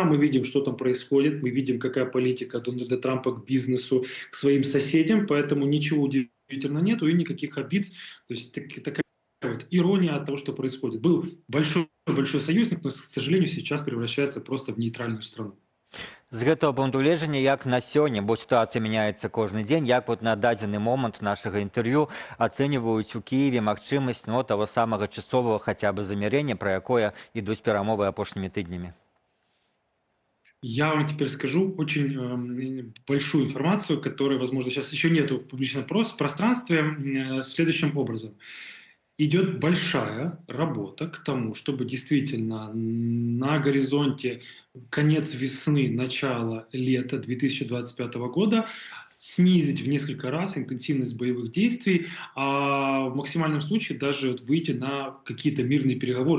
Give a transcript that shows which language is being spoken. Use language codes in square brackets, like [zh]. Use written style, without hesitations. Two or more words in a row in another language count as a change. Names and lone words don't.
[ru] Мы видим, что там происходит, мы видим, какая политика Дональда Трампа к бизнесу, к своим соседям, поэтому ничего удивительного нету и никаких обид. То есть такая ирония от того, что происходит. Был большой союзник, но, к сожалению, сейчас превращается просто в нейтральную страну. [be] З гэтага пункту гледжання, як на сёння, бо сітуацыя мяняецца кожны дзень, як на дадзены момант нашага інтэрв'ю ацэньваюць у Кіеве магчымасць таго самага часовага хаця бы замірэння, пра якое ідуць перамовы апошнімі тыднямі? [ru] Я вам теперь скажу очень большую информацию, которой, возможно, сейчас еще нету в публичном пространстве, следующим образом. Идет большая работа к тому, чтобы действительно на горизонте конец весны, начало лета 2025 года снизить в несколько раз интенсивность боевых действий, а в максимальном случае даже выйти на какие-то мирные переговоры.